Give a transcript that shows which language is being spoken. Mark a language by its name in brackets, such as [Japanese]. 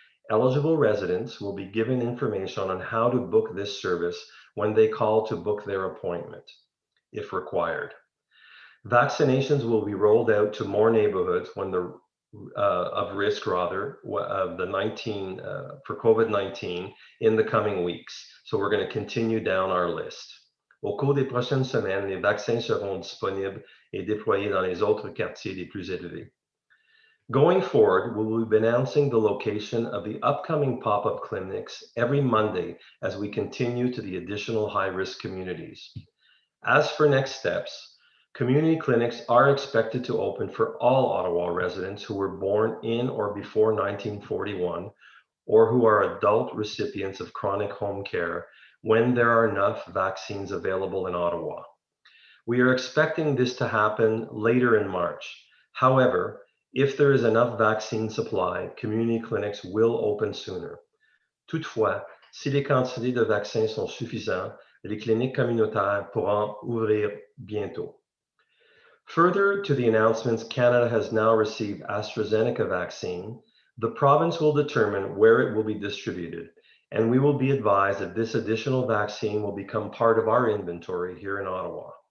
[English] Eligible residents will be given information on how to book this service when they call to book their appointment, if required. Vaccinations will be rolled out to more neighborhoods when of risk rather of the for COVID-19 in the coming weeks. So we're going to continue down our list. [French] Au cours des prochaines semaines, les vaccins seront disponibles et déployés dans les autres quartiers les plus élevés. [English] Going forward, we will be announcing the location of the upcoming pop-up clinics every Monday as we continue to the additional high-risk communities. As for next steps, community clinics are expected to open for all Ottawa residents who were born in or before 1941 or who are adult recipients of chronic home care when there are enough vaccines available in Ottawa. We are expecting this to happen later in March. However, if there is enough vaccine supply, community clinics will open sooner. [French] Toutefois, si les quantités de vaccins sont suffisantes, les cliniques communautaires pourront ouvrir bientôt. [English] Further to the announcements Canada has now received AstraZeneca vaccine, the province will determine where it will be distributed, and we will be advised that this additional vaccine will become part of our inventory here in Ottawa.